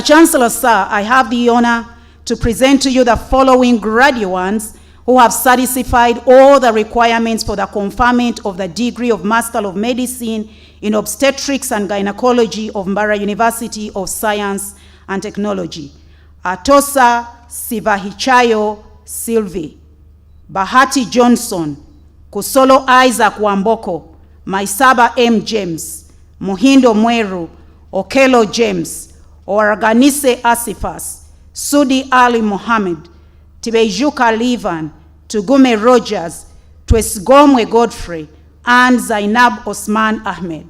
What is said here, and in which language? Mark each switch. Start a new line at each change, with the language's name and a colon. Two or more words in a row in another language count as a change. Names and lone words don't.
English: Chancellor, sir, I have the honor to present to you the following graduates who have satisfied all the requirements for the conferment of the degree of Master of Medicine in Obstetrics and Gynecology of Mbarara University of Science and Technology. Atosa Sivahichayo Sylvie, Bahati Johnson, Kusolo Isaac Wamboko, Maisaba M. James, Muhindo Mweru, Okelo James, Oraganise Asifas, Sudi Ali Mohammed, Tibejuka Livan, Tugume Rogers, Twesgomwe Godfrey, and Zainab Osman Ahmed.